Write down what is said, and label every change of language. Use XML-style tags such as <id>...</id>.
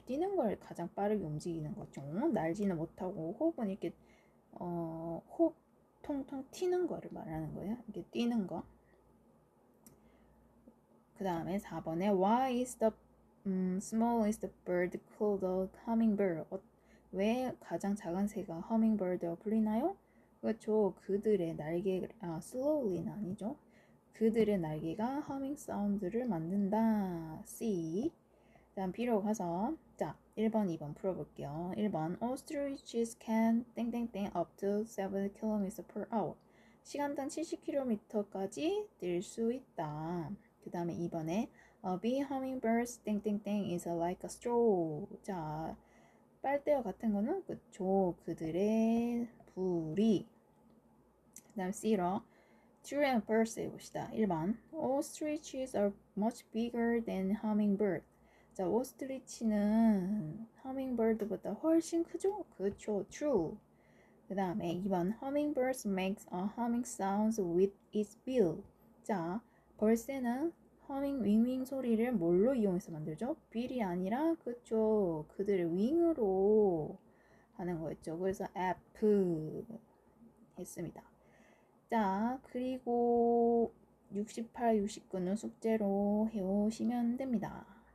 <ko>뛰는 걸 가장 빠르게 움직이는 거죠. 날지는 못하고 호흡은 이렇게 호흡 통통 튀는 거를 말하는 거예요. 이렇게 뛰는 거. 그 다음에 4번에</ko> <en>Why is the smallest bird called a hummingbird?</en> <ko>왜 가장 작은 새가 hummingbird로 불리나요? 그렇죠. 그들의 날개, slowly는 아니죠. 그들의 날개가 humming 사운드를 만든다. C. 다음 B로 가서 자 1번, 2번 풀어볼게요. 1번</ko> <en>Ostriches can</en> <ko>땡땡땡</ko> <en>up to 7 km per hour.</en> <ko>시간당 70km까지 뛸 수 있다. 그 다음에 2번에</ko> <en>A bee hummingbird</en> <ko>땡땡땡</ko> <en>is like a straw.</en> <ko>자 빨대와 같은 거는 그쵸. 그들의 부리. 그 다음 C로 True and false 해봅시다. 1번</ko> <en>Ostriches are much bigger than hummingbird.</en> <ko>자, 오스트리치는 허밍버드보다 훨씬 크죠? 그렇죠. True. 그 다음에 2번</ko> <en>Hummingbirds makes a humming sounds with its bill.</en> <ko>자, 벌새는 허밍 윙윙 소리를 뭘로 이용해서 만들죠? bill이 아니라 그쵸. 그들의 윙으로 하는 거였죠. 그래서 F 했습니다. 자, 그리고 68, 69는 숙제로 해오시면 됩니다.</ko>